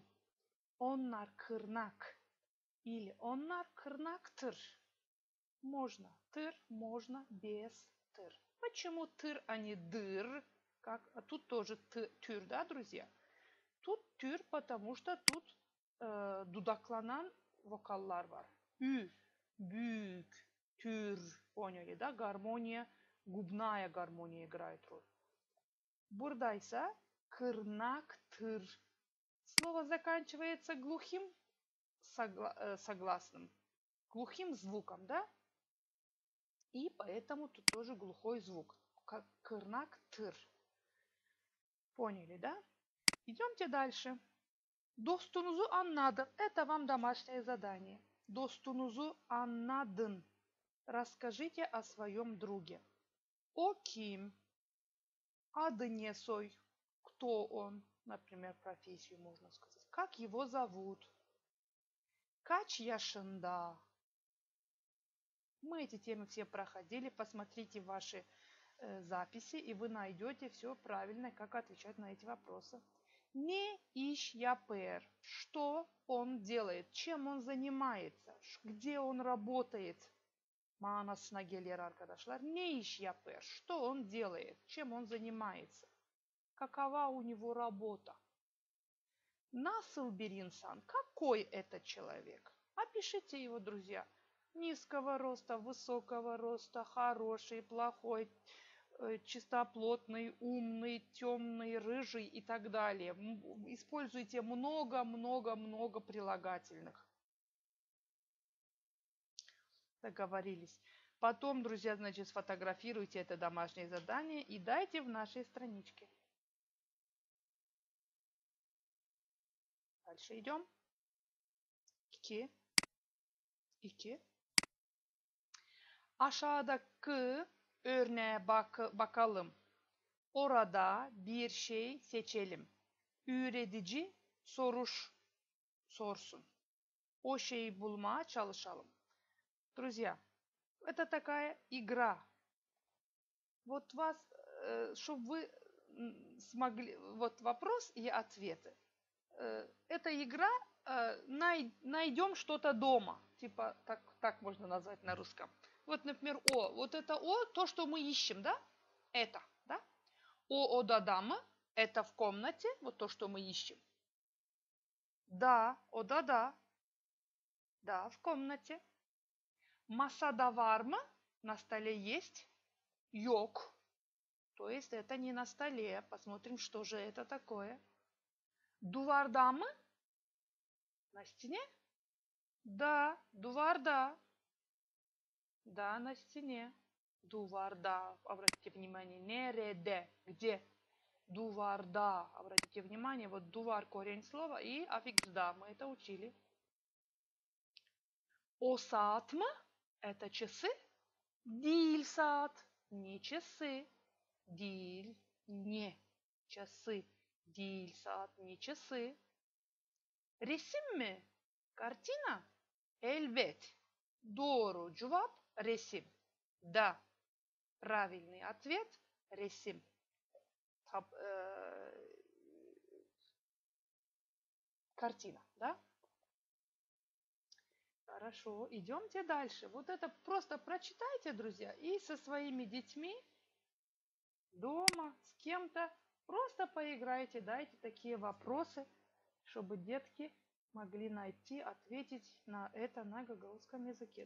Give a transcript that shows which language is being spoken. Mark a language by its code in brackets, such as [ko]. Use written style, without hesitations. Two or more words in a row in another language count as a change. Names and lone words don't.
[gag] Onlar кырнак. Или onlar кырнактыр. [ru] Можно тыр, можно без тыр. Почему тыр, а не дыр? А тут тоже тыр, да, друзья? Тут тыр, потому что тут [gag] дудакланан вокаллар var. Ü, büyük, tür. [ru] Поняли, да? Гармония, губная гармония играет роль. [gag] Buradaysa kırnaktır. [ru] Слово заканчивается глухим согласным, глухим звуком, да? И поэтому тут тоже глухой звук, как кырнак тыр. Поняли, да? Идемте дальше. [gag] Достунузу anladın. [ru] Это вам домашнее задание. [gag] Достунузу anladın. [ru] Расскажите о своем друге. [gag] О ким? Adı не сой. [ru] Кто он? Например, профессию можно сказать. Как его зовут? [gag] Kaç yaşında? [ru] Мы эти темы все проходили. Посмотрите ваши записи, и вы найдете все правильно, как отвечать на эти вопросы. [gag] Не iş yapar. [ru] Что он делает? Чем он занимается? Где он работает? [gag] Manasına gelir arkadaşlar. Ne iş yapar? [ru] Что он делает? Чем он занимается? Какова у него работа? [gag] Насыл bir insan. [ru] Какой это человек? Опишите его, друзья. Низкого роста, высокого роста, хороший, плохой, чистоплотный, умный, темный, рыжий и так далее. Используйте много-много-много прилагательных. Договорились. Потом, друзья, значит, сфотографируйте это домашнее задание и дайте в нашей страничке. Дальше идем. [gag] İki. Aşağıdaki örneğe bakalım. Orada bir şey seçelim. Öğretici sorsun. O şeyi bulmaya çalışalım. [ru] Друзья, это такая игра. Вот вас, чтобы вы смогли, вот вопрос и ответы. Эта игра, найдем что-то дома. Типа, так можно назвать на русском. Вот, например, о. Вот это о, то, что мы ищем, да? Это, да? [gag] О odada mı? [ru] Это в комнате, вот то, что мы ищем. Да, odada. Да, в комнате. [gag] Masada var mı? [ru] На столе есть? Yok. То есть это не на столе. Посмотрим, что же это такое. [gag] Duvarda mı? [ru] На стене? Да, duvarda. Да, на стене. Duvarda. Обратите внимание, nerede? Где? Duvarda. Обратите внимание, вот duvar корень слова и аффикс да. Мы это учили. [gag] O saat mı? [ru] Это часы? [gag] Değil saat. [ru] Не часы. Değil. Не. Часы. [gag] Değil saat. [ru] Не часы. [gag] Resim mi? Картина? Evet. Doğru cevap resim. [ru] Да. Правильный ответ resim. Картина, да? Хорошо, идемте дальше. Вот это просто прочитайте, друзья, и со своими детьми дома, с кем-то просто поиграйте, дайте такие вопросы, чтобы детки могли найти, ответить на это на гагаузском языке.